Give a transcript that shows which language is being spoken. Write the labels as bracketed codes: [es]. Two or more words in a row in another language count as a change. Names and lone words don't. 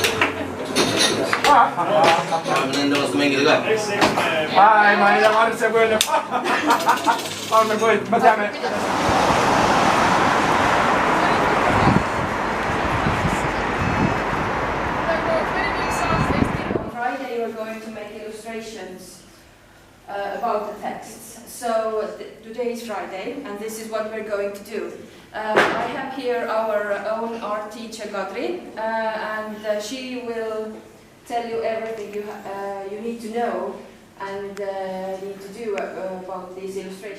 [et] Nende vastu mängida ka? Ma ei tea, ma arvan, see kujuneb. Ma teame. [en] we're going to make illustrations about the texts. So today is Friday, and this is what we're going to do. I have here our own art teacher, Kadri, and she will tell you everything you need to know and need to do about these illustrations.